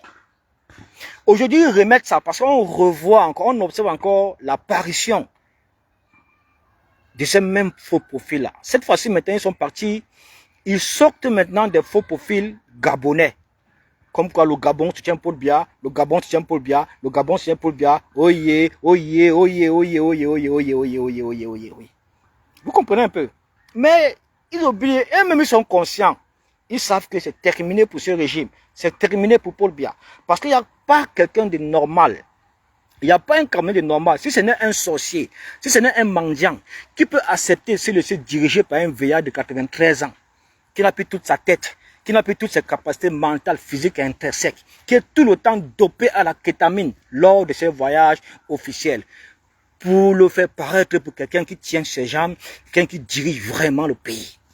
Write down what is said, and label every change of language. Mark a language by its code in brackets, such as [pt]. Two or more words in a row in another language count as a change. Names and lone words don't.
[fr] Aujourd'hui, ils remettent ça parce qu'on revoit encore, on observe encore l'apparition de ces mêmes faux profils-là. Cette fois-ci, maintenant, ils sont partis. Ils sortent maintenant des faux profils gabonais. Comme quoi le Gabon soutient Paul Biya, le Gabon soutient Paul Biya, le Gabon soutient Paul Biya. Oye, oye, oye, oye, oye, oye, oye, oye, oye, oye, oye, oye. Vous comprenez un peu? Mais ils oublient, eux-mêmes ils sont conscients. Ils savent que c'est terminé pour ce régime. C'est terminé pour Paul Biya. Parce qu'il n'y a pas quelqu'un de normal. Il n'y a pas un Camerounais de normal. Si ce n'est un sorcier, si ce n'est un mendiant, qui peut accepter de se laisser diriger par un vieillard de 93 ans, qui n'a plus toute sa tête, qui n'a plus toutes ses capacités mentales, physiques et intrinsèques, qui est tout le temps dopé à la kétamine lors de ses voyages officiels, pour le faire paraître pour quelqu'un qui tient ses jambes, quelqu'un qui dirige vraiment le pays.